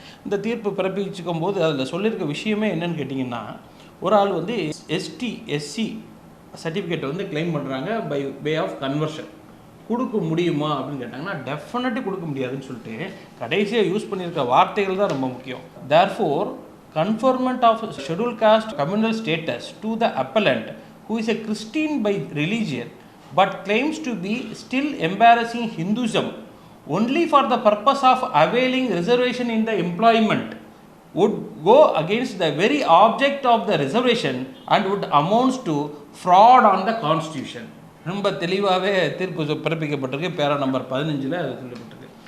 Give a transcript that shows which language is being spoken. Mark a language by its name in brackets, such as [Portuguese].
[Tamil] இந்த தீர்ப்பு பிறப்பிச்சுக்கும் போது அதில் சொல்லியிருக்க விஷயமே என்னன்னு கேட்டிங்கன்னா, ஒரு ஆள் வந்து ST/SC சர்டிஃபிகேட் வந்து கிளைம் பண்ணுறாங்க பை வே ஆஃப் கன்வர்ஷன். கொடுக்க முடியுமா அப்படின்னு கேட்டாங்கன்னா, டெஃபினெட்லி கொடுக்க முடியாதுன்னு சொல்லிட்டு கடைசியாக யூஸ் பண்ணியிருக்க வார்த்தைகள் தான் ரொம்ப முக்கியம். [English] Therefore conferment of scheduled caste communal status to the appellant who is a Christian by religion but claims to be still embracing Hinduism only for the purpose of availing reservation in the employment would go against the very object of the reservation and would amount to fraud on the constitution. [Tamil] ரொம்ப தெளிவாகவே தீர்ப்பு பிறப்பிக்கப்பட்டிருக்கு. பேரா number 15 அது சொல்லப்பட்டிருக்கு.